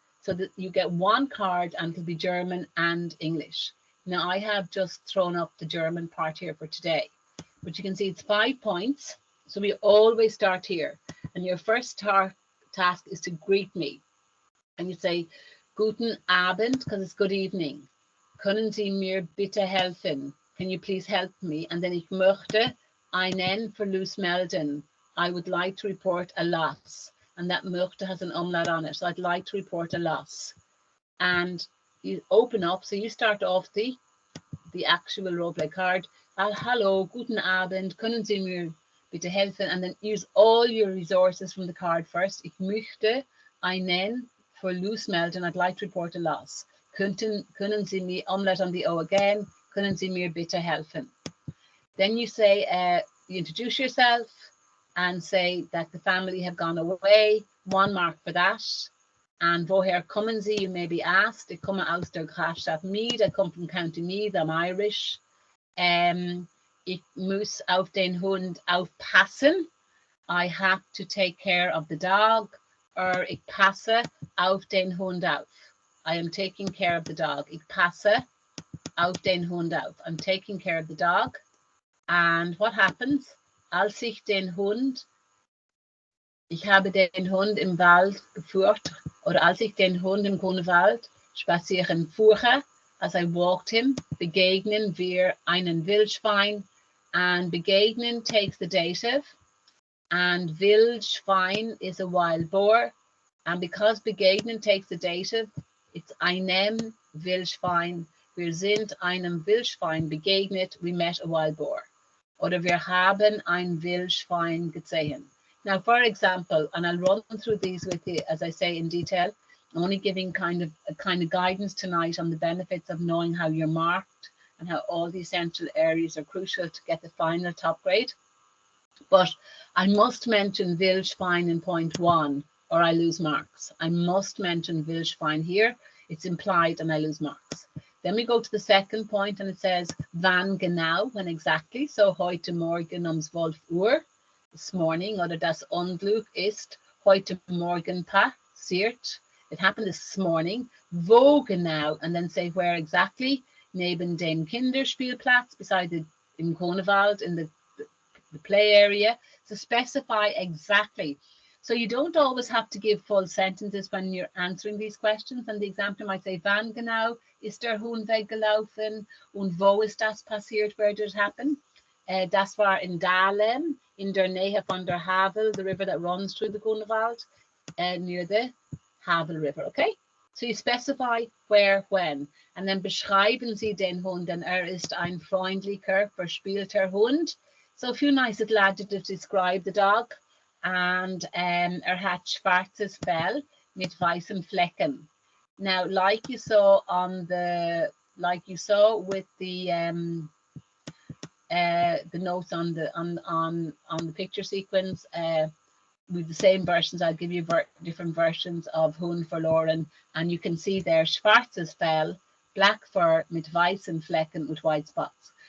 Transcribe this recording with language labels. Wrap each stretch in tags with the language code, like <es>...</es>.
<en>So that you get one card and it'll be German and English. Now I have just thrown up the German part here for today, but you can see it's 5 points. So we always start here, and your first task is to greet me. And you say,</en> <de>Guten Abend,</de> <en>because it's good evening.</en> <de>Können Sie mir bitte helfen?</de> <en>Can you please help me? And then</en> <de>ich möchte einen Verlust melden.</de> <en>I would like to report a loss. And that möchte has an umlaut on it. So I'd like to report a loss. And you open up, so you start off the actual roleplay card.</en> <de>Hallo, guten Abend, können Sie mir bitte helfen?</de> <en>And then use all your resources from the card first.</en> <de>Ich möchte einen Verlust melden.</de> <en>I'd like to report a loss.</en> <de>Können Sie mir,</de> <en>umlaut on the O again,</en> <de>können Sie mir bitte helfen?</de> <en>Then you say, you introduce yourself and say that the family have gone away. 1 mark for that. And</en> <de>woher kommen Sie?</de> <en>You may be asked.</en> <de>Ich komme aus der Grafschaft Mead.</de> <en>I come from County Meath. I'm Irish.</en> <de>Ich muss auf den Hund aufpassen.</de> <en>I have to take care of the dog.</en> <de>Or ich passe auf den Hund auf.</de> <en>I am taking care of the dog.</en> <de>Ich passe auf den Hund auf.</de> <en>I'm taking care of the dog. And what happens?</en> <de>Als ich den Hund, ich habe den Hund im Wald geführt, oder als ich den Hund im Grunewald spazieren fuhre,</de> <en>as I walked him,</en> <de>begegnen wir einen Wildschwein,</de> <en>and begegnen takes the dative, and Wildschwein is a wild boar, and because begegnen takes the dative, it's</en> <de>einem Wildschwein. Wir sind einem Wildschwein begegnet,</de> <en>we met a wild boar.</en> <de>Oder wir haben ein Wildschwein gesehen.</de> <en>Now, for example, and I'll run through these with you, as I say, in detail. I'm only giving kind of guidance tonight on the benefits of knowing how you're marked and how all the essential areas are crucial to get the final top grade. But I must mention Wildschwein in point 1, or I lose marks. I must mention Wildschwein here. It's implied and I lose marks. Then we go to the second point, and it says,</en> <de>wann genau,</de> <en>when exactly.</en> <de>So, heute Morgen 12 Uhr,</de> <en>this morning,</en> <de>oder das Unglück ist heute Morgen passiert.</de> <en>It happened this morning.</en> <de>Wo genau,</de> <en>and then say where exactly.</en> <de>Neben dem Kinderspielplatz,</de> <en>beside the, in Grunewald, in the play area. So specify exactly. So you don't always have to give full sentences when you're answering these questions. And the examiner might say,</en> <de>wann genau ist der Hund weggelaufen? Und wo ist das passiert?</de> <en>Where did it happen?</en> <de>Das war in Dahlem, in der Nähe von der Havel,</de> <en>the river that runs through the Grunewald, near the Havel River. Okay? So you specify where, when. And then</en> <de>beschreiben Sie den Hund, denn ist ein freundlicher, verspielter Hund.</de> <en>So a few nice little adjectives to describe the dog.</en> <de>And hat schwarzes Fell mit weißen Flecken.</de> <en>Now, like you saw on the, with the notes on the picture sequence, with the same versions, I'll give you different versions of</en> <de>Hund verloren,</de> <en>and you can see there</en> <de>schwarzes Fell,</de> <en>black fur</en> <de>mit weißen Flecken</de> <en>with white spots.</en>